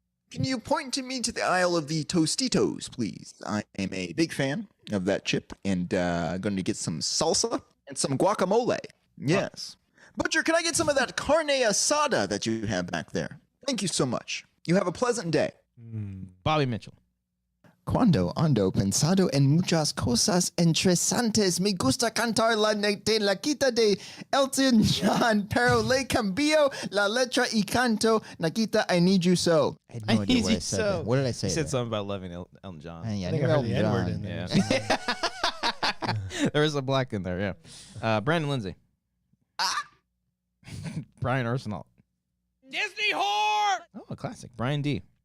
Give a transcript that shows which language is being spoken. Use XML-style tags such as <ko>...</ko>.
<en>Can you point to me to the aisle of the Tostitos, please? I am a big fan of that chip and going to get some salsa and some guacamole. Yes. Butcher, can I get some of that carne asada that you have back there? Thank you so much. You have a pleasant day. Bobby Mitchell.</en> <es>Cuando ando pensado en muchas cosas interesantes, me gusta cantar de la quita de Elton John, pero le cambio la letra y canto Nakita,</es> <en>I Need You So. I had no idea what I said there. What did I say? You said something about loving Elton John. I think I heard the N-word in there. Yeah. There was a black in there, yeah. Brandon Lindsay. Brian Arsenal. Disney whore! Oh, a classic. Brian D.</en>